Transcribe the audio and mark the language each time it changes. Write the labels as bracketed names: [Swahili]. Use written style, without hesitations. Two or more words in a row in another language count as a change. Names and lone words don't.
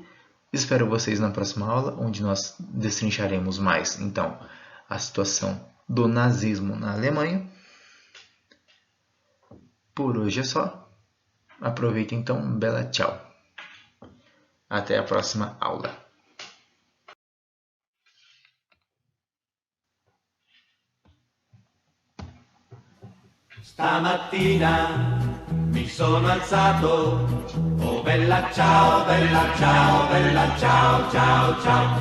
[Portuguese] Espero vocês na próxima aula, onde nós destrincharemos mais, então, a situação do nazismo na Alemanha. Por hoje é só. Aproveita então, [Italian] bela tchau. [Portuguese] Até a próxima aula. [Italian] Stamattina mi sono alzato, oh bella ciao, bella ciao, bella ciao, ciao, ciao.